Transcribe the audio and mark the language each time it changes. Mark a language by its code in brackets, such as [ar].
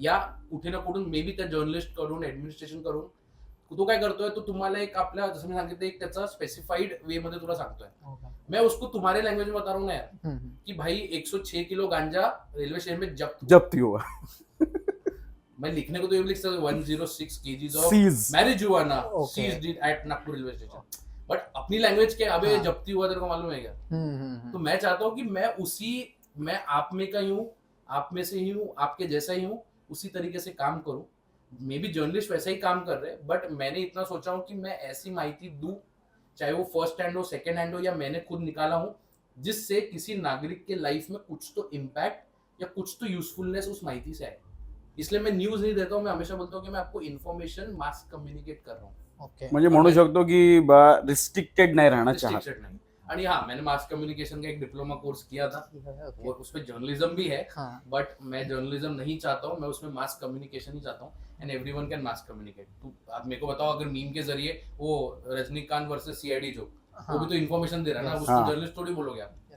[mr] या कुठे ना कुठून मे बी त्या जर्नलिस्ट कडून, ऍडमिनिस्ट्रेशन करून तो काय करतोय, तो तुम्हाला एक आपल्या, जसं मी सांगितलं, एक त्याचा स्पेसिफाइड वे मध्ये तुला सांगतोय. [hi] मैं उसको तुम्हारे लैंग्वेज में बता रहा हूँ ना यार, कि भाई 106 किलो गांजा रेलवे स्टेशन में जब्त हुआ. मैं लिखने को तो ये लिख सकता [en] 106 kgs of Seize. marijuana Okay. seized at Nagpur railway station. [hi] But अपनी लैंग्वेज के अबे हाँ. जब्ती हुआ तेरे को मालूम है क्या? तो मैं चाहता हूँ कि मैं आप में का ही हूँ, आप में से ही हूँ, आपके जैसा ही हूँ, उसी तरीके से काम करूँ. मे बी जर्नलिस्ट वैसा ही काम कर रहे हैं, बट मैंने इतना सोचा हूँ कि मैं ऐसी माहिती दूं, चाहे वो फर्स्ट हैंड हो, सेकेंड हैंड हो, या मैंने खुद निकाला हूँ, जिससे किसी नागरिक के लाइफ में कुछ तो इम्पैक्ट या कुछ तो यूजफुलनेस उस माहिती से आए. इसलिए मैं न्यूज नहीं देता हूँ, मैं हमेशा बोलता हूँ कि मैं आपको इन्फॉर्मेशन मास कम्युनिकेट कर रहा हूँ. [en] Okay. [mr] म्हणजे म्हणू शकतो की रिस्ट्रिक्टेड नाही राहणार चाहत. [hi] Restricted नहीं. आणि हाँ, मैंने मास कम्युनिकेशन का एक डिप्लोमा कोर्स किया था, वो उसमें जर्नलिज्म भी है, बट मैं जर्नलिज्म नहीं चाहता हूँ, मैं उसमें मास कम्युनिकेशन ही चाहता हूँ. [en] And everyone can mass communicate. [hi] तू आप मेरे को बताओ, अगर मीम के जरिए वो रजनीकांत वर्सेस सीआईडी जो, वो भी तो इन्फॉर्मेशन दे रहा है ना, उसको जर्नलिस्ट थोड़ी बोलोगे आप.